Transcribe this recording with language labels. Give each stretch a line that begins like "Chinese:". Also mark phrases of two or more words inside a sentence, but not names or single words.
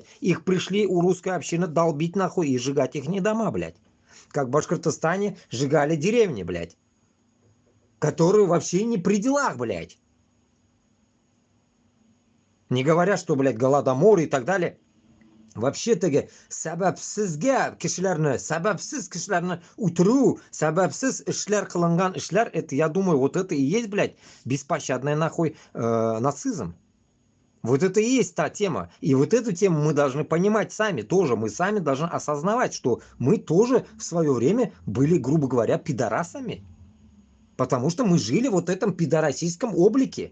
Russian: Их пришли у русской общины долбить нахуй и сжигать их не дома, блядь. Как в Башкортостане сжигали деревни, блядь. Которые вообще не при делах, блядь. Не говоря, что, блядь, голодомор и так далее. Вообще-то,
Uzbek: sababsizga kishilarni uturuv, sababsiz ishlar qilingan ishlar,
Russian: это, я думаю, вот это и есть, блядь, беспощадный нахуй нацизм. Вот это и есть та тема. И вот эту тему мы должны понимать сами тоже. Мы сами должны осознавать, что мы тоже в свое время были, грубо говоря, пидорасами. Потому что мы жили вот в этом пидорасийском облике.